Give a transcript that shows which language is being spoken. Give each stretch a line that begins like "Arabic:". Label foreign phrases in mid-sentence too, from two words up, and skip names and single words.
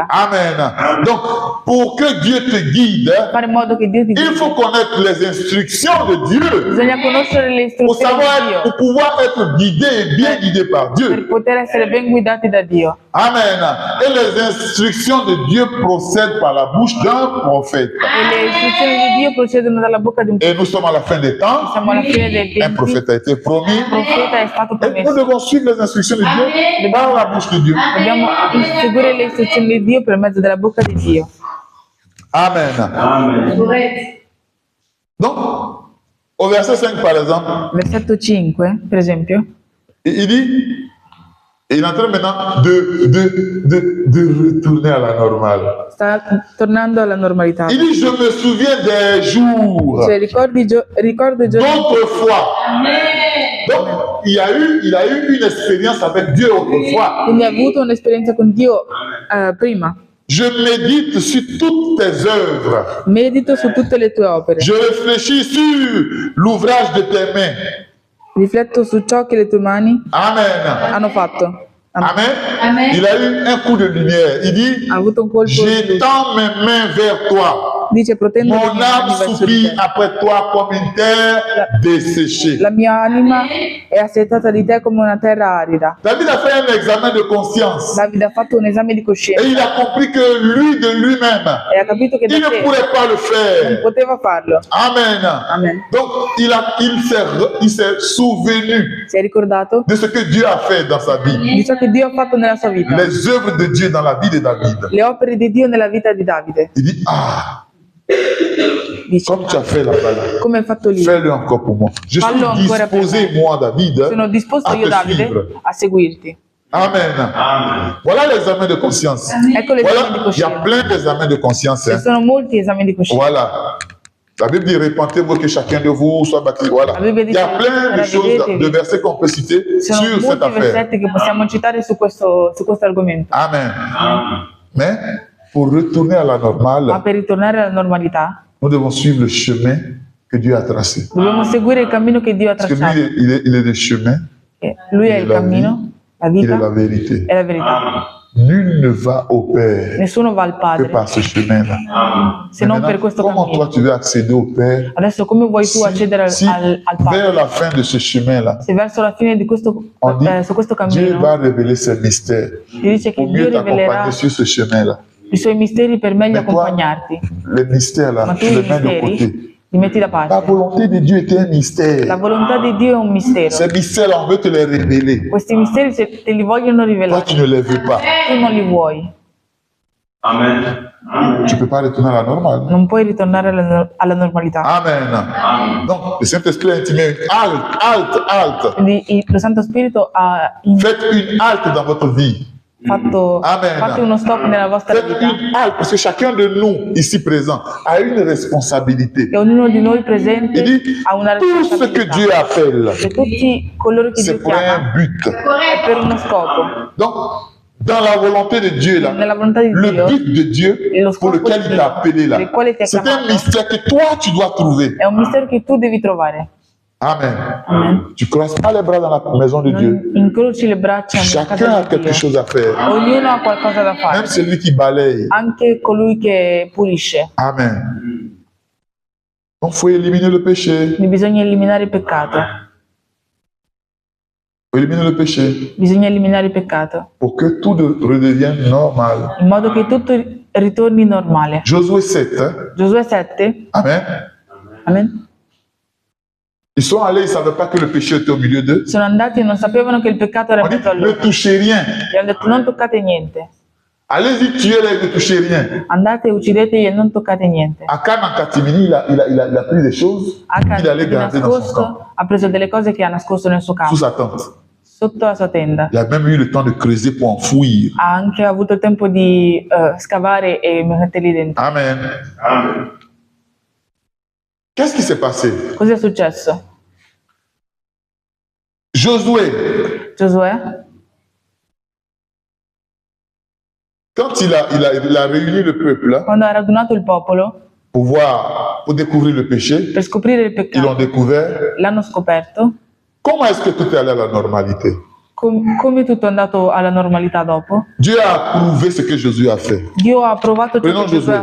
French: Amen. Donc, pour que Dieu te guide,
Italian: Fare in modo che Dio ti
French: il
Italian: guidi.
French: faut connaître les instructions de Dieu
Italian: Bisogna conoscere le
French: pour
Italian: istruzioni
French: savoir,
Italian: di
French: pour
Italian: Dio
French: pouvoir être guidé et bien guidé par Dieu.
Italian: per poter essere ben guidati da Dio.
French: Amen. Et les instructions de Dieu procèdent par la bouche d'un prophète.
Italian: E le istruzioni di Dio procedono dalla bocca di un
French: Et nous sommes à la fin des temps.
Italian: Siamo alla fine del
French: Un
Italian: tempo.
French: prophète a été promis.
Italian: Il profeta è stato
French: Et nous
Italian: promesso.
French: devons suivre les instructions de Dieu par la bouche de Dieu.
Italian: Dobbiamo seguire le istruzioni di Dio per mezzo della bocca di Dio.
French: Amen. Donc, au verset 5, par exemple,
Italian: Versetto 5, per esempio,
French: il dit, il est en train maintenant de retourner à la normale.
Italian: sta tornando alla normalità.
French: Il dit, je me souviens des jours
Italian: Cioè, ricordo i giorni
French: d'autrefois. Donc, il a eu une expérience avec Dieu autrefois.
Italian: quindi ha avuto un'esperienza con Dio prima.
French: Je médite sur toutes tes œuvres.
Italian: Medito su tutte le tue opere.
French: Je réfléchis sur l'ouvrage de tes mains.
Italian: Rifletto su ciò che le tue mani
French: Amen.
Italian: hanno fatto.
French: Amen. Il a eu un coup de lumière. Il dit,
Italian: Ha avuto un colpo di luce.
French: j'étends mes mains vers toi.
Italian: Dice, protendo le
French: Mon
Italian: mie
French: âme
Italian: mani verso di
French: soupire
Italian: te.
French: après toi comme une terre desséchée.
Italian: La mia anima è assetata di te come una terra arida.
French: David a fait un examen de conscience.
Italian: Davide ha fatto un esame di
French: Et
Italian: coscienza
French: il a compris que lui, de lui-même,
Italian: e ha capito che
French: il
Italian: da
French: ne
Italian: sé
French: pourrait pas le
Italian: non
French: faire.
Italian: poteva farlo.
French: Amen.
Italian: Amen.
French: Donc, il s'est souvenu
Italian: Si è ricordato
French: de ce que Dieu a fait dans sa vie.
Italian: di ciò che Dio ha fatto nella sua vita,
French: Les œuvres de Dieu dans la vie de David.
Italian: le opere di Dio nella vita di Davide.
French: Il dit, ah,
Italian: Dice,
French: comme tu as fait là-bas, là,
Italian: come hai fatto lì?
French: fais-le encore pour moi. Je
Italian: Fallo
French: suis
Italian: ancora per
French: disposé,
Italian: me.
French: moi, David,
Italian: Sono disposto
French: à
Italian: io,
French: te
Italian: Davide,
French: suivre.
Italian: a seguirti.
French: Amen. Voilà l'examen de conscience.
Italian: Ecco l'esame di
French: Voilà, il y a
Italian: coscienza.
French: plein d'examens de conscience.
Italian: Ci
French: Hein.
Italian: sono molti esami di coscienza.
French: Voilà. La Bible dit répentez-vous que chacun de vous soit baptisé. Voilà. La Bible Il y a
Italian: dice,
French: plein de choses,
Italian: ravvedetevi.
French: de versets qu'on peut citer
Italian: Ci sono
French: sur cette
Italian: molti
French: affaire.
Italian: versetti che possiamo citare su questo argomento.
French: Amen. Mais pour retourner à la
Italian: Ma
French: normale,
Italian: per ritornare alla normalità,
French: nous devons suivre le chemin que Dieu a tracé.
Italian: dobbiamo seguire il cammino che Dio ha
French: Parce que
Italian: tracciato.
French: lui, il est le chemin,
Italian: Lui è
French: il
Italian: il
French: est la
Italian: cammino, la
French: il est
Italian: vita
French: la vérité.
Italian: e la verità.
French: Nul ne va au Père
Italian: Nessuno va al
French: que
Italian: Padre
French: par ce chemin-là.
Italian: se non per
French: Maintenant,
Italian: questo
French: comment toi
Italian: cammino.
French: tu veux accéder au Père
Italian: Adesso come vuoi tu accedere
French: si
Italian: al
French: vers
Italian: Padre?
French: la fin de ce chemin-là,
Italian: Se verso la fine di questo,
French: on dit
Italian: su questo
French: Dieu
Italian: cammino
French: va révéler ses mystères
Italian: ti dice che
French: pour
Italian: Dio
French: mieux
Italian: rivelerà
French: t'accompagner sur ce chemin-là.
Italian: i suoi misteri per meglio
French: Mais toi,
Italian: accompagnarti,
French: les mystères là,
Italian: ma tu
French: tu
Italian: i
French: les mets de côté.
Italian: misteri li metti da
French: La
Italian: parte.
French: volonté de Dieu est un
Italian: La
French: mystère.
Italian: volontà di Dio è un mistero.
French: Ces mystères-là, on veut te les révéler.
Italian: Questi misteri se te li vogliono
French: Toi,
Italian: rivelare,
French: tu ne les veux pas.
Italian: tu non li vuoi.
French: Tu ne peux pas retourner à la normale.
Italian: Non puoi ritornare alla normalità.
French: Amen. Donc, le Saint-Esprit a intimé, halte.
Italian: Quindi lo Santo Spirito ha
French: Faites une halte dans votre vie.
Italian: fatto
French: Amen.
Italian: fate uno stop nella vostra
French: Faites
Italian: vita.
French: une halte parce que chacun de nous ici présent a une responsabilité.
Italian: E ognuno di noi presente
French: Il dit,
Italian: ha una
French: tout ce que
Italian: responsabilità.
French: Dieu appelle,
Italian: E tutti coloro che
French: c'est
Italian: Dio
French: pour un
Italian: chiama
French: but.
Italian: è per uno scopo.
French: Donc, dans la volonté de Dieu, là,
Italian: Nella volontà di
French: le
Italian: Dio
French: but de Dieu
Italian: lo
French: pour
Italian: scopo
French: lequel
Italian: di
French: il t'a appelé là,
Italian: per il quale ti ha
French: c'est un
Italian: chiamato
French: mystère que toi tu dois trouver.
Italian: è un mistero che tu devi trovare.
French: Amen.
Italian: Amen.
French: Tu ne croises pas les bras dans la maison de Dieu.
Italian: Non incroci le braccia nella
French: Chacun a
Italian: casa di
French: quelque
Italian: Dio.
French: chose à faire.
Italian: Ognuno ha qualcosa da
French: Même
Italian: fare,
French: celui qui balaye.
Italian: anche colui che pulisce.
French: Amen. Donc, il faut éliminer le péché.
Italian: Quindi bisogna eliminare il peccato.
French: Faut éliminer le péché
Italian: Bisogna eliminare il peccato
French: pour que tout redevienne normal.
Italian: in modo che tutto ritorni normale.
French: Josué 7. Hein?
Italian: Giosuè 7.
French: Amen.
Italian: Amen.
French: Ils sont allés, ils ne savaient pas que le péché était au milieu d'eux.
Italian: Sono andati e non sapevano che il peccato era
French: On
Italian: in
French: dit,
Italian: mezzo a
French: ne
Italian: loro.
French: touchez rien.
Italian: Gli hanno detto non toccate niente.
French: Allez-y, tuez-les, ne touchez rien.
Italian: Andate e uccidetegli e non toccate niente.
French: Akan en catimini, il a pris des choses
Italian: Achan
French: qu'il allait
Italian: di
French: garder dans son camp,
Italian: nascosto ha preso delle cose che ha nascosto nel suo
French: sous
Italian: campo,
French: sa tente.
Italian: sotto la sua tenda.
French: Il a même eu le temps de creuser pour enfouir.
Italian: Ha anche avuto il tempo di scavare e metterli dentro.
French: Amen. Qu'est-ce qui s'est passé?
Italian: Cos'è successo?
French: Josué,
Italian: Giosuè,
French: quand il a réuni le peuple là,
Italian: quando ha radunato il popolo
French: pour découvrir le péché,
Italian: per scoprire il
French: ils l'ont
Italian: peccato,
French: découvert.
Italian: l'hanno scoperto.
French: Comment est-ce que tout est allé à la normalité?
Italian: Come tutto è andato alla normalità dopo?
French: Dieu a approuvé ce que Jésus a fait.
Italian: Dio ha approvato ciò Prendiamo che Giosuè